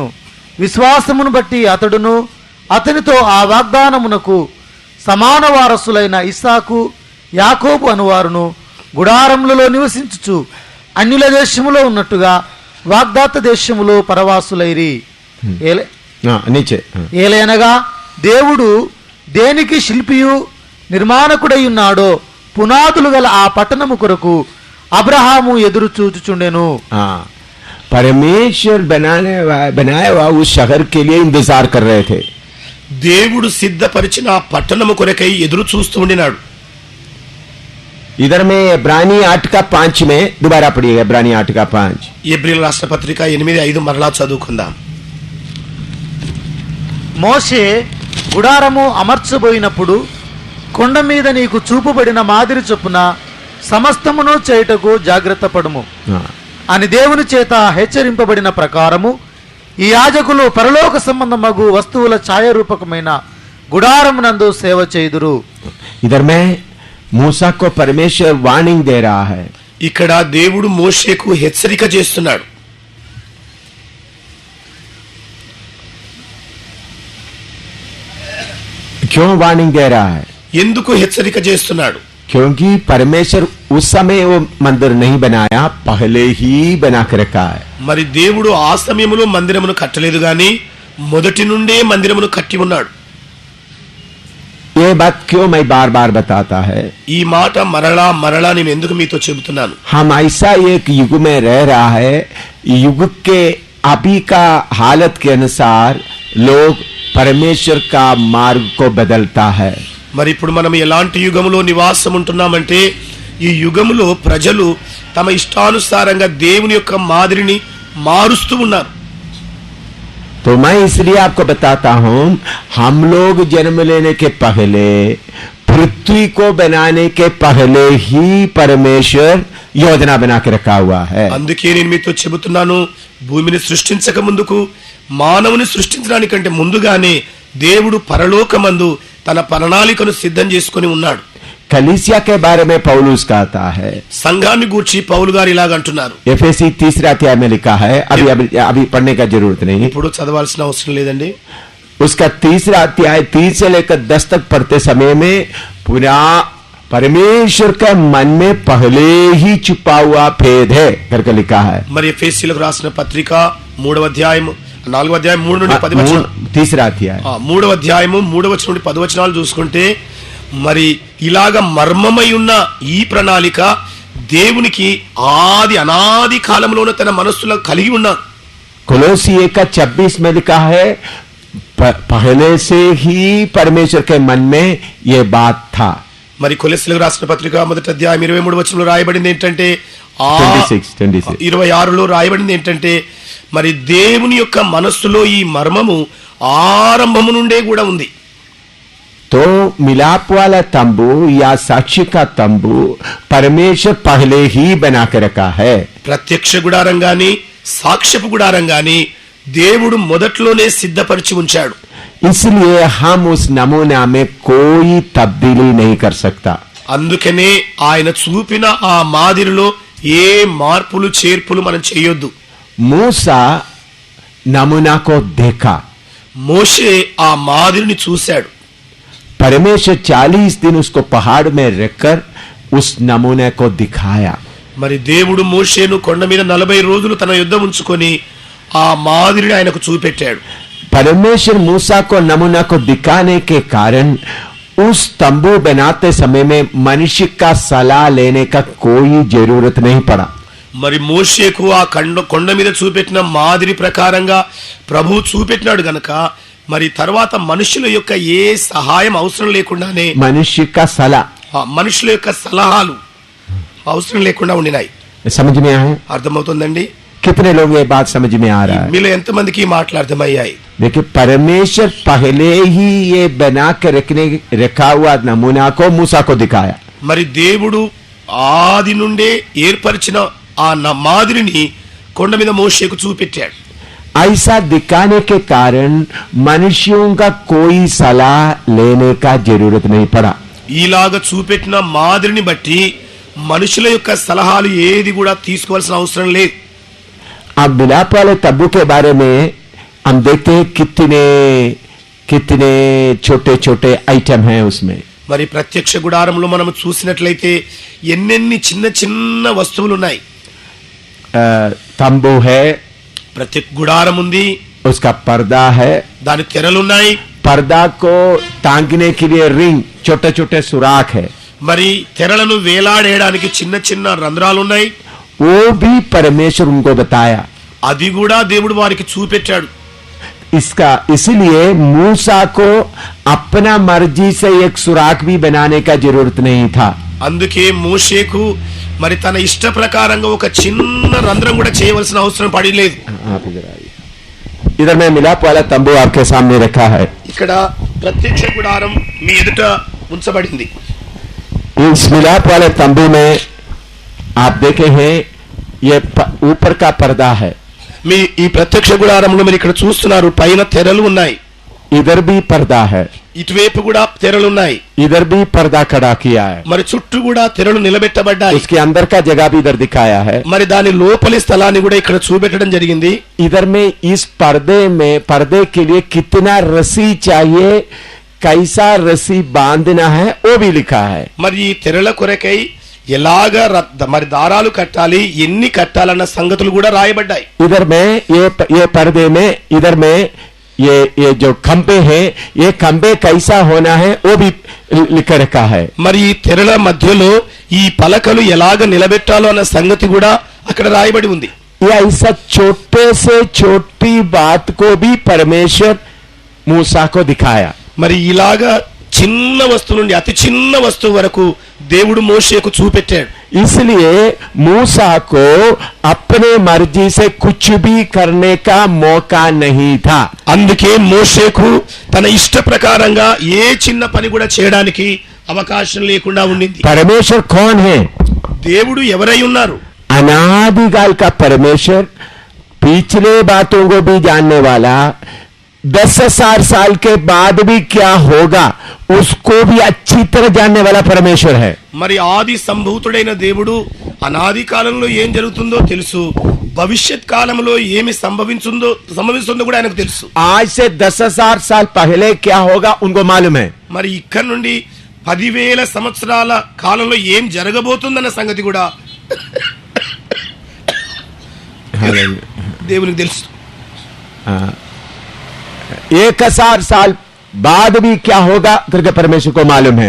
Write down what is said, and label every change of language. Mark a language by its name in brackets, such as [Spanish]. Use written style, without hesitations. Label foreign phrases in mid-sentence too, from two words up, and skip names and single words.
[Telugu] విశ్వాసమును బట్టి అతడును అతనితో ఆ వాగ్దానమునకు సమాన వారసులైన ఇస్సాకు యాకోబు అనువారును గుడారములలో నివసించుచు అన్యుల దేశములో ఉన్నట్టుగా వాగ్దాత దేశములో పరవాసులైరి. [Hindi] नीचे. [Telugu] ఏలైనగా దేవుడు దేనికి శిల్పియు నిర్మాణకుడై ఉన్నాడో పునాదులు గల ఆ పట్టణము కొరకు అబ్రహాము ఎదురు చూచుచుండెను. [Hindi] परमेश्वर बनाया हुआ उस शहर के लिए इंतजार कर रहे थे. [Telugu] దేవుడు సిద్ధపరిచిన ఆ పట్టణము కొరకై ఎదురు చూస్తూ ఉండినాడు. [Hindi] इधर में इब्रानी 8 का 5 में दोबारा पढ़िएगा. इब्रानी 8 का 5. [Telugu] హెబ్రీయుల రాసిన పత్రిక 8:5 మరలా చదువుకుందాం. మోషే గుడారము అమర్చబోయినప్పుడు కొండ మీద నీకు చూపబడిన మాదిరి చొప్పున సమస్తమును చేయుటకు జాగ్రత్త పడుము అని దేవుని చేత హెచ్చరింపబడిన ప్రకారము ఈ యాజకులు పరలోక సంబంధమగు వస్తువుల ఛాయారూపకమైన గుడారమునందు సేవ చేయుదురు. [Hindi] इधर में मूसा को परमेश्वर वार्निंग दे रहा है. [Telugu] ఇక్కడ దేవుడు మోషేకు హెచ్చరిక చేస్తున్నాడు. [Hindi] क्यों वार्निंग दे रहा है? [Telugu] ఎందుకు హెచ్చరిక చేస్తున్నాడు? [Hindi] क्योंकि परमेश्वर उस समय वो मंदिर नहीं बनाया, पहले ही बना कर रखा है. [Telugu] మరి దేవుడు ఆ సమయంలో మందిరమును కట్టలేదు గాని మొదటి నుండే మందిరమును కట్టి ఉన్నాడు. [Hindi] ये बात क्यों मैं बार बार बताता है? [Telugu] ఈ మాట మరలా మరలా నేను ఎందుకు మీతో చెబుతున్నాను? [Hindi] हम ऐसा एक युग में रह रहा है, युग के अभी का हालत के अनुसार लोग परमेश्वर का मार्ग को बदलता है. [Telugu] మరి ఇప్పుడు మనం ఎలాంటి యుగములో నివాసం ఉంటున్నామంటే ఈ యుగములో ప్రజలు తమ ఇష్టానుసారంగా దేవుని యొక్క మాదిరిని మారుస్తూ ఉన్నారు. [Hindi] तो मैं इसलिए आपको बताता हूं, हम लोग जन्म लेने के पहले, पृथ्वी को बनाने के पहले ही परमेश्वर योजना बना के रखा हुआ है. [Telugu] అందుకే నేను మీతో చెబుతున్నాను, భూమిని సృష్టించక ముందుకు మానవుని సృష్టించడానికంటే ముందుగానే దేవుడు పరలోకమందు తన ప్రణాళికను సిద్ధం చేసుకొని ఉన్నాడు. [Hindi] कलीसिया के बारे में पौलुस कहता है. [Telugu] సంఘాన్ని గూర్చి పౌలు గారు ఇలాగ అంటున్నారు. [Hindi] एफेसी 3 अध्याय में लिखा है. अभी पढ़ने का जरूरत नहीं, [Telugu] ఇప్పుడు చదవాల్సిన అవసరం లేదండి. [Hindi] उसका 3 अध्याय 3 से लेकर 10 तक पढ़ते समय में पूरा परमेश्वर का मन में पहले ही छुपा हुआ भेद है करके लिखा है. [Telugu] మరి ఎఫెసీయులకు రాసిన పత్రిక 3వ అధ్యాయం 4వ అధ్యాయం 3 నుండి 10 వచనాలు. [Hindi] 3 अध्याय [Telugu] 3వ అధ్యాయము 3వ వచనం నుండి 10 వచనాలు చూసుకుంటే మరి ఇలాగ మర్మమై ఉన్న ఈ ప్రణాళిక దేవునికి అనాది కాలంలోనే తన మనస్సులో కలిగి ఉన్నాడు. [Hindi] कोलोसी 1:26 में लिखा है, पहले से ही परमेश्वर के मन में ये बात था. [Telugu] మరి కొలెస్సీలకు రాసిన పత్రిక 1:23 రాయబడింది ఏంటంటే 26. 26లో రాయబడింది ఏంటంటే మరి దేవుని యొక్క మనస్సులో ఈ మర్మము ఆరంభము నుండే కూడా ఉంది. [Hindi] तो मिलाप वाला तंबू या साक्षी का तंबू परमेश्वर पहले ही बना के रखा है. [Telugu] ప్రత్యక్ష గుడారం గాని సాక్ష్యపు గుడారం గాని దేవుడు మొదట్లోనే సిద్ధపరిచి ఉంచాడు. [Hindi] इसलिए हम उस नमूना में कोई तब्दीली नहीं कर सकता. [Telugu] అందుకనే ఆయన చూపిన ఆ మాదిరిలో ఏ మార్పులు చేర్పులు మనం చేయొద్దు. [Hindi] मूसा नमूना को देखा. [Telugu] మోషే ఆ మాదిరిని చూశాడు. [Hindi] परमेश्वर 40 दिन उसको पहाड़ में रखकर उस नमूने को दिखाया. [Telugu] మరి దేవుడు మోషేను కొండ మీద 40 రోజులు తన యుద్ధ ఉంచుకొని ఆ మాదిరిని ఆయనకు చూపెట్టాడు. [Hindi] परमेश्वर मूसा को नमूना को दिखाने के कारण उस तंबू बनाते समय में मनुष्य का सलाह लेने का कोई जरूरत नहीं पड़ा. [Telugu] మరి మోషేకు ఆ కొండ మీద చూపెట్టిన మాదిరి ప్రకారంగా ప్రభువు చూపెట్టినాడు గనక మరి తర్వాత మనుషుల యొక్క ఏ సహాయం అవసరం లేకుండానే [Hindi] मनुष्य का सलाह [Telugu] ఆ మనుషుల యొక్క సలహాలు అవసరం లేకుండా ఉండినాయి. [Hindi] समझ में आया? [Telugu] అర్థమవుతుందండి? [Hindi] कितने लोग ये बात समझ में आ रहा है? [Telugu] మీలో ఎంతమందికి ఈ మాటలు అర్థమయ్యాయి? [Hindi] देखिए, परमेश्वर पहले ही ये बना के रखा हुआ नमूना को मूसा को दिखाया. [Telugu] మరి దేవుడు ఆది నుండే ఏర్పరిచిన ఆ మాదిరిని కొండ మీద మోషేకు చూపెట్టాడు. [Hindi] ऐसा दिखाने के कारण मनुष्यों का कोई सलाह लेने का जरूरत नहीं पड़ा. [Telugu] ఈలాగా చూపెట్టిన మాదిరిని బట్టి మనుషుల యొక్క సలహాలు ఏది కూడా తీసుకోవాల్సిన అవసరం లేదు. [Hindi] अब मिलाप वाले तब्बू के बारे में हम देखते हैं कितने छोटे छोटे आइटम हैं उसमें. [Telugu] మరి ప్రత్యక్ష గుడారంలో మనం చూసినట్లయితే ఎన్నెన్ని చిన్న చిన్న వస్తువులు ఉన్నాయి. [Hindi] तंबू है, [Telugu] ప్రత్యక్ష గుడారం ఉంది, [Hindi] उसका पर्दा है, [Telugu] దాని తెరలున్నాయి, [Hindi] पर्दा को टांगने के लिए रिंग, छोटे छोटे सुराख है. [Telugu] మరి తెరలను వేలాడేయడానికి చిన్న చిన్న రంధ్రాలు ఉన్నాయి. [Hindi] वो भी परमेश्वर उनको बताया. [Telugu] అది కూడా దేవుడు వారికి చూపెట్టాడు. [Hindi] इसलिए मूसा को अपना मर्जी से एक सुराख भी बनाने का जरूरत नहीं था. [Telugu] అందుకే మోషేకు మరి తన ఇష్ట ప్రకారంగా ఒక చిన్న రంధ్రం కూడా చేయవలసిన అవసరం పడలేదు. [Hindi] आप इधर आइए. इधर मैं मिलाप वाला तंबू आपके सामने रखा है. [Telugu] ఇక్కడ ప్రత్యక్ష గుడారం మీ ఎదుట ఉంచబడింది. [Hindi] इस मिलाप वाले तंबू में आप देखे हैं ये ऊपर का पर्दा है. [Telugu] మీ ఈ ప్రత్యక్ష గుడారంలో మీరు ఇక్కడ చూస్తున్నారు పైన తెరలు ఉన్నాయి. [Hindi] इधर भी पर्दा है. [Telugu] ఇటువైపు కూడా తెరలు ఉన్నాయి. [Hindi] इधर भी पर्दा खड़ा किया है. [Telugu] మరి చుట్టూ కూడా తెరలు నిలబెట్టబడ్డాయి. [Hindi] उसके अंदर का जगह भी इधर दिखाया है. [Telugu] మరి దాని లోపలి స్థలాన్ని కూడా ఇక్కడ చూపెట్టడం జరిగింది. [Hindi] इधर में इस पर्दे के लिए कितना रस्सी चाहिए, कैसा रस्सी बांधना है वो भी लिखा है. [Telugu] మరి ఈ తెరల కొరకై ఎలాగ మరి దారాలు కట్టాలి, ఎన్ని కట్టాలన్న సంగతులు కూడా రాయబడ్డాయి. [Hindi] इधर में ये पर्दे में इधर में ये जो खंबे हैं, ये खंबे कैसा होना है वो भी लिख रखा है. [Telugu] మరి ఈ తెరల మధ్యలో ఈ పలకలు ఎలాగ నిలబెట్టాలో అన్న సంగతి కూడా అక్కడ రాయబడి ఉంది. [Hindi] ये ऐसा छोटे से छोटी बात को भी परमेश्वर मूसा को दिखाया. [Telugu] మరి ఇలాగా చిన్న వస్తువు నుండి అతి చిన్న వస్తువు వరకు దేవుడు మోషేకు చూపెట్టాడు. [Hindi] इसलिए मूसा को अपने मर्जी से कुछ भी करने का मौका नहीं था. [Telugu] అందుకే మోషేకు తన ఇష్ట ప్రకారంగా ఏ చిన్న పని కూడా చేయడానికి అవకాశం లేకుండా ఉండింది. [Hindi] परमेश्वर कौन है? [Telugu] దేవుడు ఎవరై ఉన్నారు? [Hindi] अनादिकाल का परमेश्वर, पिछले बातों को भी जानने वाला, 10,000 साल के बाद भी क्या होगा उसको भी अच्छी तरह जानने वाला परमेश्वर है. [Telugu] మరి ఆది సంభూతుడైన దేవుడు అనాది కాలంలో ఏం జరుగుతుందో తెలుసు, భవిష్యత్ కాలంలో ఏమి సంభవిస్తుందో కూడా ఆయనకు తెలుసు. [Hindi] आज से 10,000 साल पहले क्या होगा उनको मालूम है. [Telugu] మరి ఇక్కడ నుండి 10,000 సంవత్సరాల కాలంలో ఏం జరగబోతుందన్న సంగతి కూడా దేవునికి తెలుసు. [Hindi] 1,000 साल बाद भी क्या होगा करके परमेश्वर को मालूम है.